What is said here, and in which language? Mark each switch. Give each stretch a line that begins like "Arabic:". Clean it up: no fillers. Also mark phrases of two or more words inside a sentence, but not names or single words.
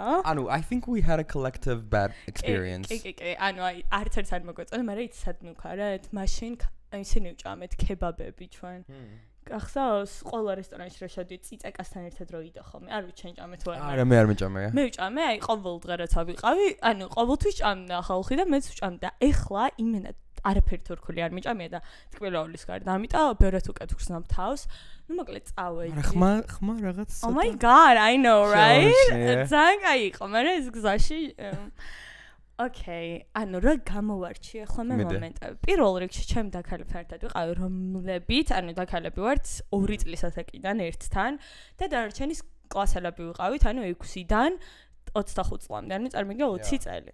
English: ანუ I think we had a collective bad experience.
Georgian: ანუ აი არც არ მოგვეწონა, მაგრამ იცი სად მივქარეთ? მაშინ ისინი ვჭამეთ ქებაბები ჩვენ. გახსოვს, ყველა რესტორანში რა შევდით წიწაკასთან ერთად რო იდო ხოლმე. არ ვიცი, შენ ჭამეთ თუ არა. არა, მე არ მეჭამეა. მე ვჭამე, აი ყოველ დღე რაცა ვიყავი, ანუ ყოველთვის ჭამდა ხალხი და მეც ვჭამდა. ეხლა იმენა არაფერი თურქული არ მიჭამია და თკბილაულის გარდა. ამიტომ ბევრად უკეთ ვხსნავ თავს. ну მოკლედ წავედი. ხმა რაღაც.
English: Oh my god, I know, right?
Georgian: ძალიან კაი იყო, მაგრამ ეს გზაში Okay, ანუ რა გამოვარჩი ახლა მე მომენტები. პირველ რიგში ჩემ დაქალებთან ერთად ვიყავი, რომლებიც, ანუ დაქალები ვართ 2 წლის ასაკიდან ერთთან და დანარჩენის კლასელები ვიყავით, ანუ 6-დან 25 წლამდე, ანუ წარმოგიდგენთ 20 წელი.